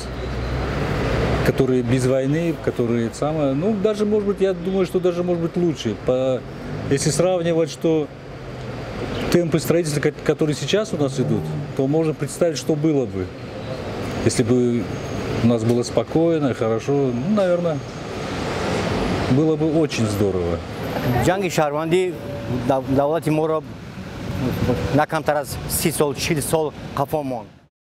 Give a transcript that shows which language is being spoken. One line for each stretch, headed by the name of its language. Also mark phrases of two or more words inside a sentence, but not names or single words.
Russian: Которые без войны, которые самое, ну, даже, может быть, я думаю, что даже, может быть, лучше. Если сравнивать, что темпы строительства, которые сейчас у нас идут, то можно представить, что было бы, если бы у нас было спокойно, хорошо. Ну, наверное, было бы очень здорово.
Tajik: Ҷанги шаҳрвандӣ давлати моро на камтар аз 30 сол 40 сол қафо монд.